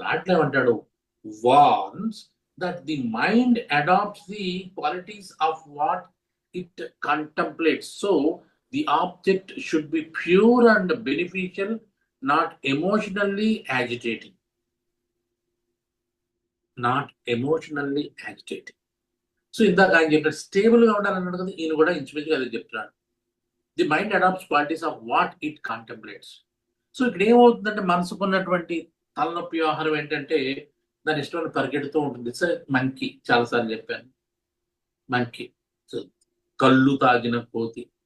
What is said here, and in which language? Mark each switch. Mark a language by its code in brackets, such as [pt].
[te] దాంట్లో ఏమంటాడు, [en] Warns that the mind adapts the qualities of what it contemplates. So the object should be pure and beneficial, not emotionally agitating. Not emotionally agitating. [te] So ఇందాక ఆయన చెప్పినట్టు స్టేబుల్గా ఉండాలన్నాడు కదా, ఈయన కూడా ఇంచుమించుగా అదే చెప్తున్నాడు. [en] The mind adapts qualities of what it contemplates. [te] So ఇక్కడ ఏమవుతుందంటే, మనసుకున్నటువంటి తలనొప్పి వ్యవహారం ఏంటంటే, దాని ఇష్టం పరిగెడుతూ ఉంటుంది. సార్ మంకీ, చాలాసార్లు చెప్పాను, మంకీ కళ్ళు తాగిన కోతి.